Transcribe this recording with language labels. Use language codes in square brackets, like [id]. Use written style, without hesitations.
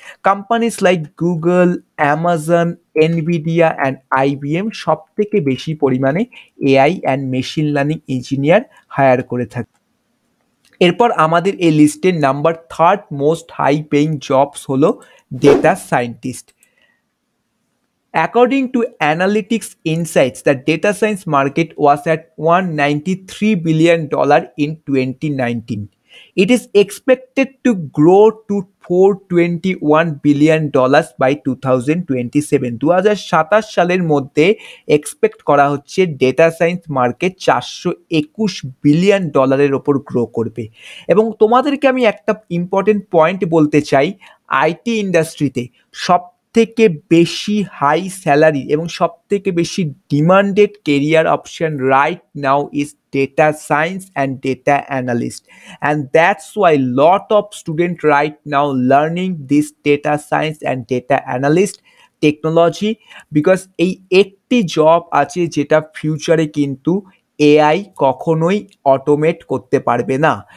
[bn] Companies like Google, Amazon, Nvidia and IBM সব থেকে বেশি পরিমাণে AI and machine learning engineer higher করে থাকে। এরপর আমাদের এই লিস্টের number third most high paying jobs হলো data scientist. [en] According to Analytics Insights, the data science market was at $193 billion in 2019. It is expected to grow to $421 billion by 2027. [bn] 2027 সালের মধ্যে expect করা হচ্ছে ডেটা সায়েন্স মার্কেট $421 বিলিয়ন ওপর grow করবে। এবং তোমাদেরকে আমি একটা ইম্পর্টেন্ট পয়েন্ট বলতে চাই, আইটি ইন্ডাস্ট্রিতে সব থেকে বেশি হাই স্যালারি এবং সব থেকে বেশি demanded career option [en] right now is data science and data analyst, and that's why lot of student right now learning this data science and data analyst technology, [bn] because এই একটি জব আছে যেটা ফিউচারে কিন্তু এআই কখনোই অটোমেট করতে পারবে না।